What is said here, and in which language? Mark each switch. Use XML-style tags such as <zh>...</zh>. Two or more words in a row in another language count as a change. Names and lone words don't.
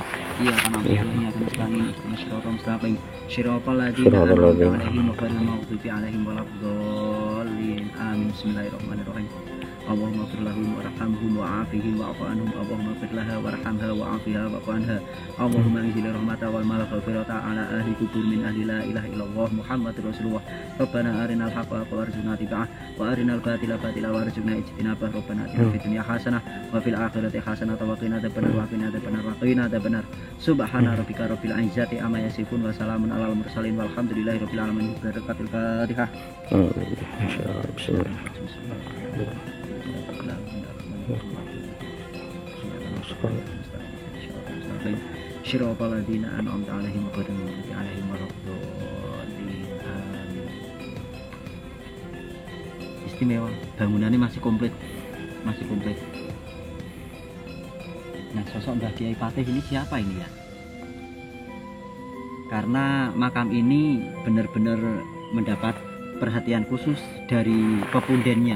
<ar>إياك نعبد وإياك نستعين اهدنا الصراط المستقيم صراط الذين أنعمت عليهم غير المغضوب عليهم ولا الضالين. Amin. بسم الله الرحمن الرحيم. اللهم اغفر لهم وارحمهم وعافهم واعف عنهم. اللهم اغفر لها وارحمها وعافها واعف عنها. اللهم أنزل رحمة والمغفرة على أهل قبور من أهل لا إله إلا الله محمد رسول الله. ربنا أرنا الحق وارزقنا اتباعه وأرنا الباطل باطلا وارزقنا اجتنابه. ربنا آتنا في الدنيا حسنة وفي الآخرة حسنة وقنا عذاب النار. سبحان ربك رب العزة عما يصفون وسلام على المرسلين والحمد لله رب العالمين. بركة الفاتحة. صراط الذين أنعمت عليهم غير المغضوب عليهم ولا الضالين.</ar> <id>Istimewa, bangunannya masih komplit. Nah, sosok Mbah Kiai Patih ini siapa ini ya? Karena makam ini benar-benar mendapat perhatian khusus dari pepundennya.</id>